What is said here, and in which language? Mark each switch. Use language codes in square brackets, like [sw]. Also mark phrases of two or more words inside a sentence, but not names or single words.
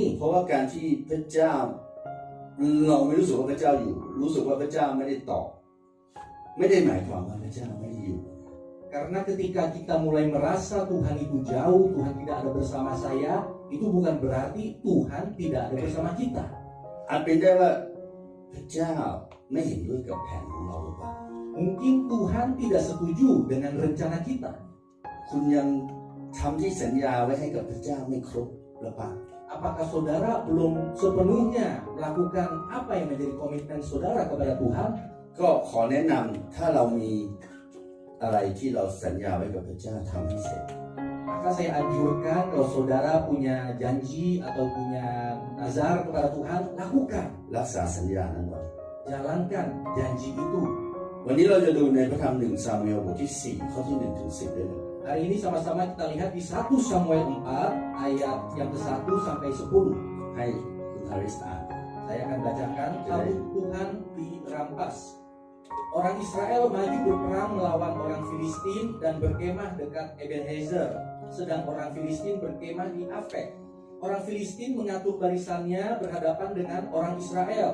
[th] เพราะว่าการที่พระเจ้าเราไม่รู้สึกว่าพระเจ้าอยู่รู้สึกว่าพระเจ้าไม่ได้ตอบไม่ได้หมายความว่าพระเจ้าไม่ได้อยู่ [id] Karena ketika kita mulai merasa Tuhan itu jauh, Tuhan tidak ada bersama saya, itu bukan berarti Tuhan tidak ada bersama kita. [th] อาจเป็นได้ว่าพระเจ้าไม่เห็นด้วยกับแผนของเราหรือเปล่า [id] Mungkin Tuhan tidak setuju dengan rencana kita. [th] คุณยังทำที่สัญญาไว้ให้กับพระเจ้าไม่ครบหรือเปล่า [id] Apakah saudara belum sepenuhnya melakukan apa yang menjadi komitmen saudara kepada Tuhan? [th] ก็ขอแนะนำถ้าเรามีอะไรที่เราสัญญาไว้กับพระเจ้าทำให้เสร็จ [id] Maka saya anjurkan kalau saudara punya janji atau punya nazar kepada Tuhan, lakukan. [th] รักษาสัญญานั้นไว้ [id] jalankan janji itu. [th] วันนี้เราจะดูในพระธรรม1ซามูเอลบทที่4ข้อที่1ถึง10ด้วยนะ [id] Hari ini sama-sama kita lihat di 1 Samuel 4 ayat yang ke-1 sampai 10. [th] ให้คุณฮาริสอ่าน [id] Saya akan bacakan. Tabut Tuhan dirampas. Orang Israel maju berperang melawan orang Filistin dan berkemah dekat Ebenezer, sedang orang Filistin berkemah di Afek. Orang Filistin mengatur barisannya berhadapan dengan orang Israel.